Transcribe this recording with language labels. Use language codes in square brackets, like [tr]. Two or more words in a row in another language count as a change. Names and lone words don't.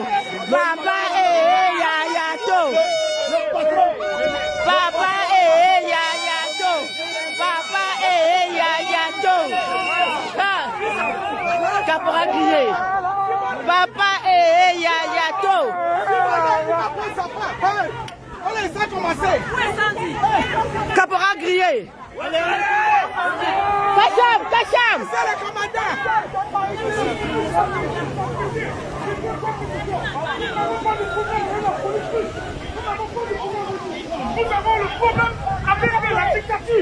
[fr] Papa et Yayato. Papa et Yayato. Papa et Yayato. Caporal grillé. Papa et Yayato. allez, ça a commencé. Caporal grillé. Kacham, Kacham. C'est le commandant. Nous avons le problème avec la dictature.